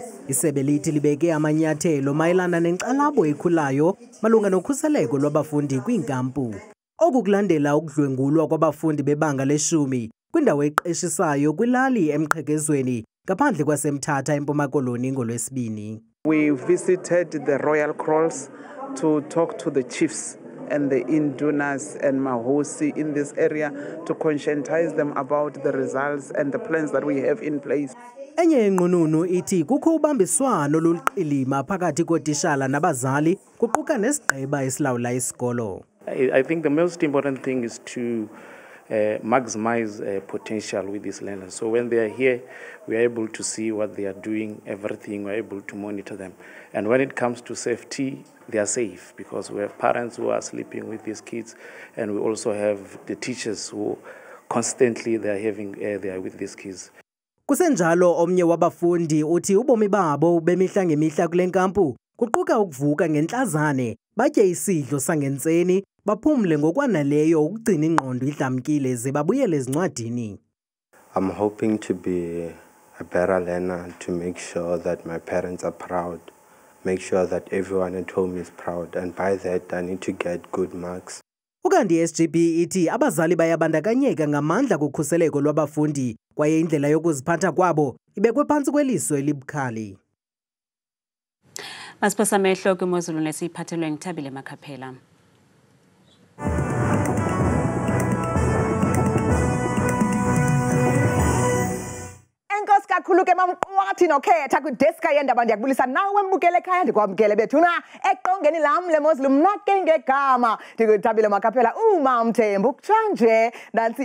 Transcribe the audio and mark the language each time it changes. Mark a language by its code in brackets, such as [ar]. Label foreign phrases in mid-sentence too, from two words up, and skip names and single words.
[xh] Isebe lithi libeke amanyathelo mayelana nenkxalabo ekhulayo malunga nokhuseleko lwabafundi kwiinkampu. Oku kulandela ukudlwengulwa kwabafundi bebanga le-10 kwindawo eqeshisayo kwilali eMqhekezweni ngaphandle kwaseMthatha eMpuma Koloni ngoLwesibini. [en] We visited the royal kraals to talk to the chiefs and the indunas and mahosi in this area to conscientize them about the results and the plans that we have in place. [xh] Enye inqununu ithi kukho ubambiswano loluqilima phakathi kootishala nabazali kuquka nesigqeba esilawula isikolo. [en] I think the most important thing is to maximize potential with these learners. So when they are here, we are able to see what they are doing, everything, we are able to monitor them. And when it comes to safety, they are safe because we have parents who are sleeping with these kids, and we also have the teachers who constantly they are with these kids. [xh] Kusenjalo omnye wabafundi uthi ubomi babo bemihla ngemihla kule nkampu kuquka ukuvuka ngentlazane batye isidlo sangentseni baphumle ngokwaneleyo ukugcina ingqondo idlamkile ze babuyele ezincwadini. [en] I'm hoping to be a better learner, to make sure that my parents are proud, make sure that everyone at home is proud, and by that I need to get good marks. [xh] Ukanti SGB ithi abazali bayabandakanyeka ngamandla kukhuseleko lwabafundi kwaye indlela yokuziphatha kwabo ibekwe phantsi kweliso elibukhali. Masiphosa amehlo kwimozulu nesiphathelwe ngithabile Makhaphela. Kakhulu ke mamqwathi nokhetha kwideska yendaba ndiyakubulisa nawe mbukele ekhaya ndikwamkele bethuna eqongeni lam leMozulu mna ke ngegama ndikuthabile Makhaphela uMamthembu kutshanje nansi